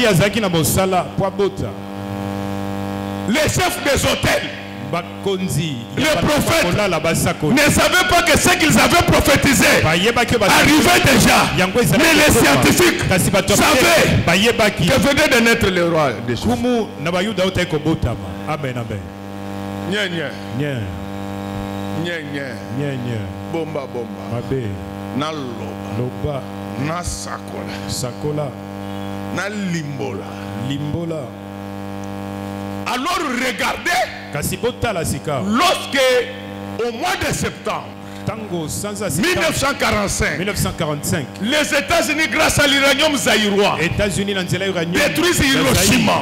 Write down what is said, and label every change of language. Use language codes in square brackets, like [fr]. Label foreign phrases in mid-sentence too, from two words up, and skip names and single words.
[fr] Les chefs des hôtels, les prophètes ne savaient pas que ce qu'ils avaient prophétisé arrivait déjà. Mais les scientifiques savaient que venait de naître le roi des choses. Amen, amen. [ln] Nya nya. Nya. Nya nya. Nya nya. Bomba bomba. Mabe. Na loba. Loba. Na sakola. Sakola. Na limbola. Limbola. [fr] Alors regardez, lorsque au mois de septembre 1945, les États-Unis, grâce à l'uranium zaïrois, détruisent Hiroshima.